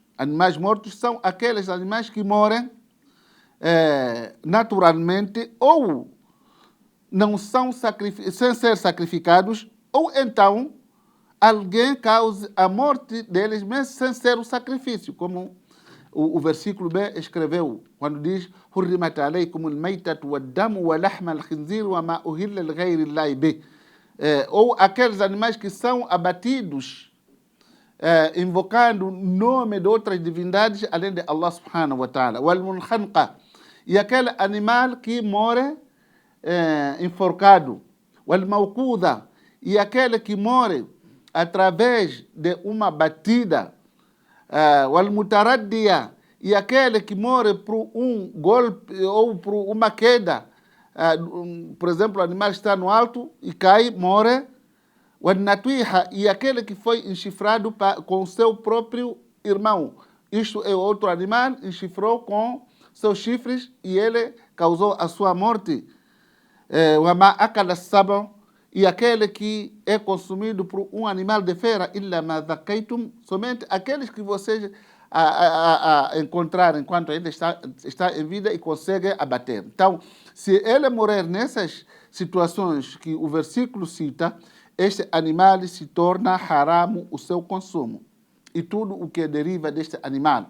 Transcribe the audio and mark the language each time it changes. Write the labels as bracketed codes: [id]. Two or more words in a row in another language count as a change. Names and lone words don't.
[pt] Animais mortos são aqueles animais que morrem naturalmente ou não são sem ser sacrificados, ou então alguém cause a morte deles mesmo sem ser o sacrifício, como o versículo B escreveu, quando diz: [ar] حرمت عليكم الميتة والدم ولحم الخنزير وما أهل لغير الله به. [pt] Ou aqueles animais que são abatidos invocando o nome de outras divindades além de [ar] الله سبحانه وتعالى. والمنخنقة, [pt] e aquele animal que morre enforcado. والموقوذة, e aquele que morre através de uma batida. والمتردية, e aquele que morre por um golpe ou por uma queda. Por exemplo, o animal está no alto e cai, morre. والنطيحة, e aquele que foi enchifrado com seu próprio irmão. Isto é, outro animal enchifrou com seus chifres e ele causou a sua morte. [ar] وما أكل السبع, [pt] e aquele que é consumido por um animal de feira, [ar] إلا ما ذكيتم, [pt] somente aqueles que vocês a encontrar enquanto ainda está em vida e consegue abater. Então, se ele morrer nessas situações que o versículo cita, este animal se torna haram o seu consumo e tudo o que deriva deste animal.